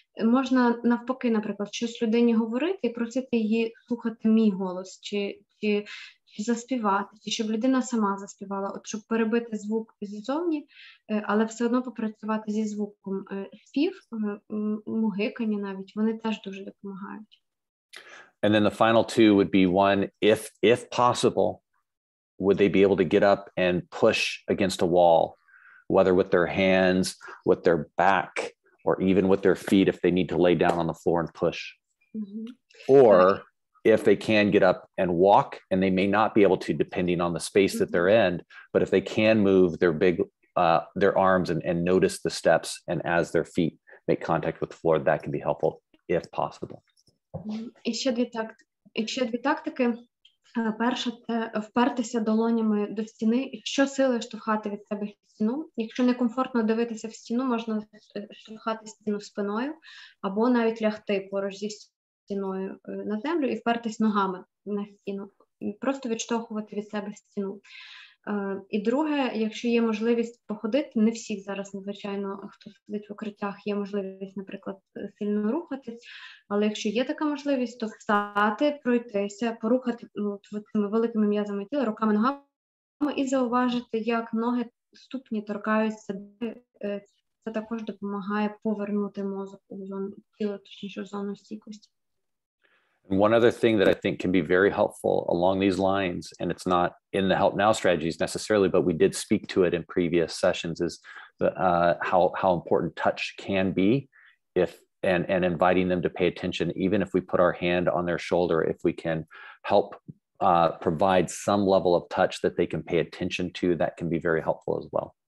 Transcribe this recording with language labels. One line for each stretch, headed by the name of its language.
Ukrainian: Можна навпаки, наприклад, щось людині говорити і просити її слухати мій голос, чи заспівати, чи щоб людина сама заспівала, от щоб перебити звук ззовні, але все одно попрацювати зі звуком. Спів, мугикання навіть, вони теж дуже допомагають.
English: And then the final two would be one, if possible, would they be able to get up and push against a wall, whether with their hands, with their back, or even with their feet if they need to lay down on the floor and push. Mm-hmm. Or if they can get up and walk, and they may not be able to depending on the space that they're in, but if they can move their arms and notice the steps, and as their feet make contact with the floor, that can be helpful if possible.
Ukrainian: І ще дві тактики. Перша – це впертися долонями до стіни і щосили штовхати від себе стіну. Якщо некомфортно дивитися в стіну, можна штовхати стіну спиною або навіть лягти поруч зі стіною на землю і впертись ногами на стіну. І просто відштовхувати від себе стіну. І друге, якщо є можливість походити, не всіх зараз, звичайно, хто сидить в укриттях, є можливість, наприклад, сильно рухатись, але якщо є така можливість, то встати, пройтися, порухати цими великими м'язами тіла, руками, ногами і зауважити, як ноги, ступні торкаються. Це також допомагає повернути мозок у зону тіла, точніше, в зону стійкості.
English: And one other thing that I think can be very helpful along these lines, and it's not in the Help Now strategies necessarily, but we did speak to it in previous sessions, is how important touch can be, and inviting them to pay attention, even if we put our hand on their shoulder, if we can help provide some level of touch that they can pay attention to, that can be very helpful as well.